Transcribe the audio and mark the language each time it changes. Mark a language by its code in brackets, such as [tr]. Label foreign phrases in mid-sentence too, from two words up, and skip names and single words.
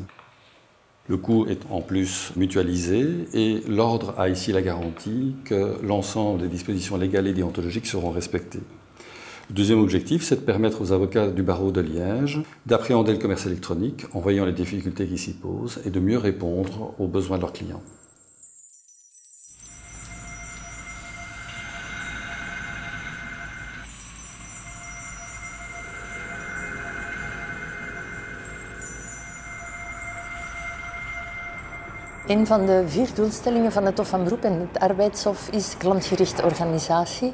[fr] Le coût est en plus mutualisé et l'Ordre a ici la garantie que l'ensemble des dispositions légales et déontologiques seront respectées. Le deuxième objectif, c'est de permettre aux avocats du barreau de Liège d'appréhender le commerce électronique en voyant les difficultés qui s'y posent et de mieux répondre aux besoins de leurs clients. [nl] Een van de 4 doelstellingen van het Hof van Beroep en het Arbeidshof is klantgerichte organisatie.